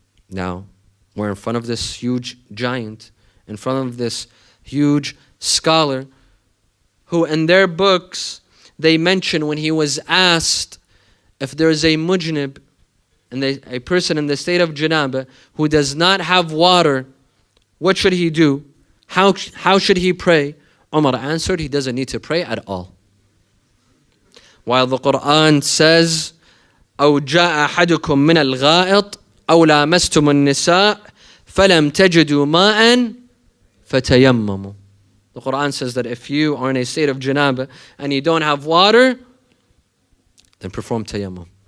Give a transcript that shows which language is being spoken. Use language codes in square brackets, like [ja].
[en] Now, we're in front of this huge giant, in front of this huge scholar, who in their books, they mention when he was asked if there is a mujnib, and a person in the state of janaba, who does not have water, what should he do? How should he pray? Umar answered, he doesn't need to pray at all. While the Quran says, [ar] أو جاء أحدكم من الغائط أو لامستم النساء فلم تجدوا ماء فتيمموا. [en] The Quran says that if you are in a state of janaba and you don't have water, then perform tayammum.